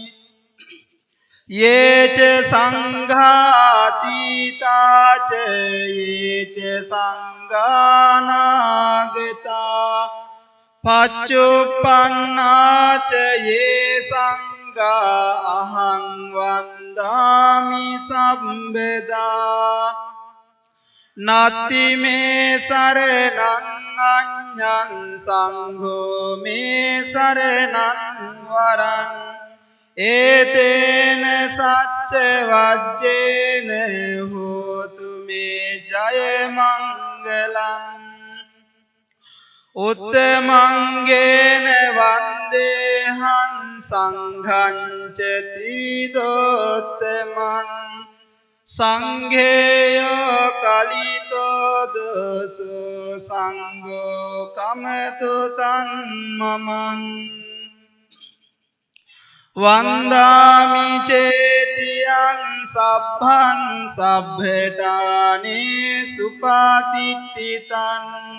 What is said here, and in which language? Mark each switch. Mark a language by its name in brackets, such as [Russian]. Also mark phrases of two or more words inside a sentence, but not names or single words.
[Pali] යේච සංඝාතීතාච යේච සංඝානාගතා පච්චුප්පන්නාච යේ සංඝා අහං වන්දාමි සම්බදා නත්ති මේ සරණං අඤ්ඤං සංඝෝ මේ සරණං වරං ඒතේන සච්ච වජ්ජේන හෝතු මේ ජය මංගලං උත්තමංගේන වන්දේහං සංඝං ච ත්‍රිවිධෝත්තමං සංඝේයෝ කලිතෝ දසෝ සංඝෝ කමතු තන් මමං වන්දාමි චේතියං සබ්බං සබ්බඨානේ සුපාතිට්ඨිතං